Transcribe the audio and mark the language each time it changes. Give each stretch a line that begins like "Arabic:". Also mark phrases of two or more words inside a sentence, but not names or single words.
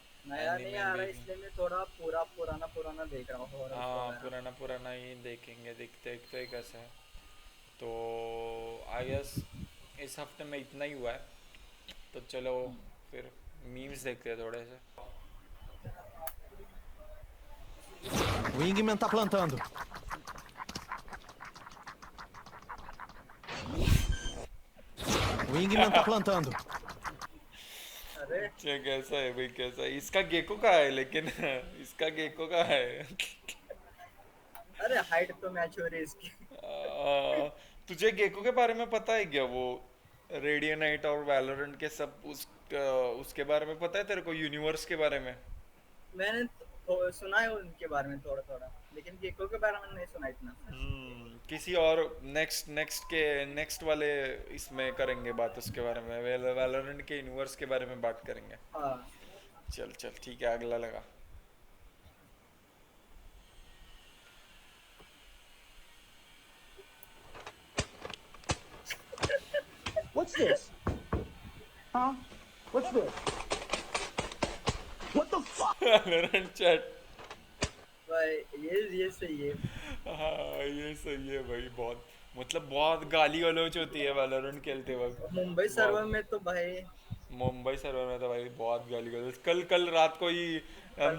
Hindi: नया नहीं एनिमे आ रहा भी है, नहीं। इसलिए मैं थोड़ा पूरा पुराना पुराना देख रहा हूँ, हॉरर्स हाँ, वगैरह। पुराना पुराना ही देखेंगे, देखते देखते कैसा है। तो
English: I guess
Hindi: इस हफ्ते में इतना ही हुआ है। तो चलो फिर मीम्स देखते हैं थोड़े से।
Portuguese: O Ingman tá plantando. O Ingman tá plantando.
Hindi: अरे अच्छा, कैसा है भाई, कैसा है? इसका गेको का है लेकिन इसका गेको का है। अरे हाइट तो मैच हो रही है इसकी। तुझे गेको के बारे में पता है क्या? वो रेडियनाइट और वैलोरेंट के सब उसके बारे में पता है तेरे को, यूनिवर्स के बारे में? मैंने सुना है उनके बारे में थोड़ा थोड़ा, लेकिन गेको के बारे में नहीं सुना इतना। किसी और
English: next next
Hindi: के नेक्स्ट वाले इसमें करेंगे बात उसके बारे में, वैलोरेंट के यूनिवर्स के बारे में बात करेंगे। हाँ। चल चल ठीक है, अगला लगा।
English: What's this? Huh? What's this? What the fuck?
Hindi: वैलोरेंट चैट। भाई ये सही है। हाँ, ये सही है भाई, बहुत मतलब बहुत गाली गलौज होती है वैलोरेंट खेलते वक्त। मुंबई सर्वर बहुत। में तो भाई मुंबई सर्वर में तो भाई बहुत गाली गलौज, कल कल रात को ही हम